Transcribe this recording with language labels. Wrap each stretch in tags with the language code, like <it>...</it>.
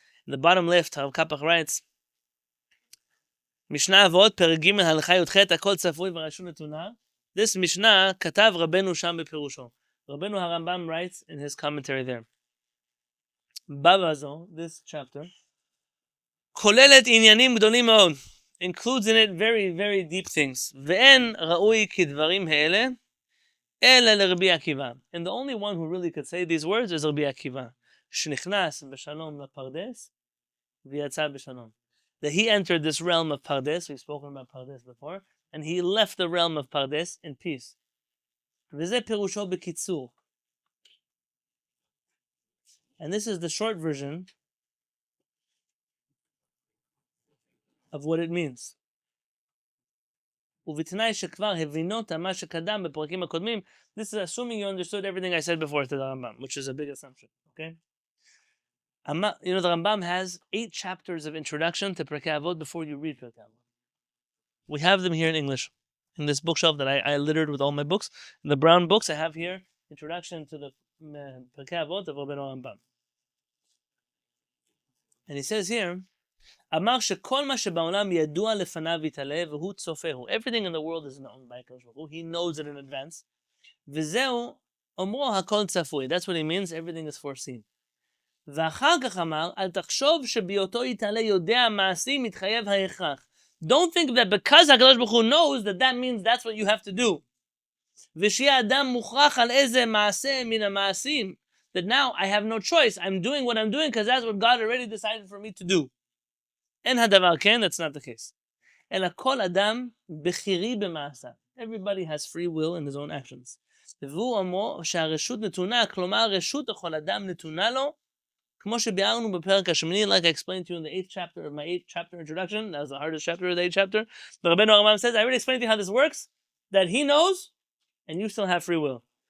<en>In the bottom left, Harav Kapach writes, Mishnah Avot, Perek Gimel, Halacha Yudchet, Hakol Tzafui v'Rashut Netuna.</en> <he>This Mishnah, Katav Rabbenu Sham bePirusho.</he> <en>Rabbenu HaRambam writes in his commentary there. Bavazo, this chapter,</en> <he>כוללת עניינים גדולים מאוד,</he> <en>includes in it very, very deep things.</en> <he>ואין ראוי כדברים האלה, אלא לרבי עקיבא.</he> <en>And the only one who really could say these words is רבי עקיבא.</en> <he>שנכנס בשלום לפרדס, ויצא בשלום.</he> <en>That he entered this realm of Pardes, we've spoken about Pardes before, and he left the realm of Pardes in peace.</en> <he>וזה פירושו בקיצור.</he> <en>And this is the short version of what it means.</en> <he>ובתנאי שכבר הבינות מה שקדם בפרקים הקודמים,</he> <en>this is assuming you understood everything I said before to the Rambam, which is a big assumption, okay? You know, the Rambam has 8 chapters of introduction to Pirkei Avot before you read Pirkei Avot. We have them here in English, in this bookshelf that I littered with all my books. In the brown books I have here, introduction to the Pirkei Avot of Rabbenu HaRambam. And he says here,</en> <he>אמר שכל מה שבעולם ידוע לפניו יתעלה והוא צופהו.</he> <en>Everything in the world is known by HaKadosh Baruch Hu. He knows it in advance.</en> <he>וזהו אומרו הכל צפוי.</he> <en>That's what he means, everything is foreseen.</en> <he>ואחר כך אמר, אל תחשוב שבהיותו יתעלה יודע מעשים מתחייב ההכרח.</he> <en>Don't think that because HaKadosh Baruch Hu knows that means that's what you have to do.</en> <he>ושיהיה אדם מוכרח על איזה מעשה מן המעשים.</he> <en>That now I have no choice. I'm doing what I'm doing because that's what God already decided for me to do.</en> <he>אין הדבר כן,</he> <en>that's not the case.</en> <he>אלא כל אדם בחירי במעשה.</he> <en>Everybody has free will in his own actions.</en> <he>והוא אומר שהרשות נתונה, כלומר הרשות לכל אדם נתונה לו, כמו שביארנו בפרק השמיני,</he> <en>like I explained to you in the 8th chapter of my 8th chapter introduction, that was the hardest chapter of the 8th chapter, but Rabbenu HaRambam says, I already explained to you how this works, that he knows, and you still have free will.</en>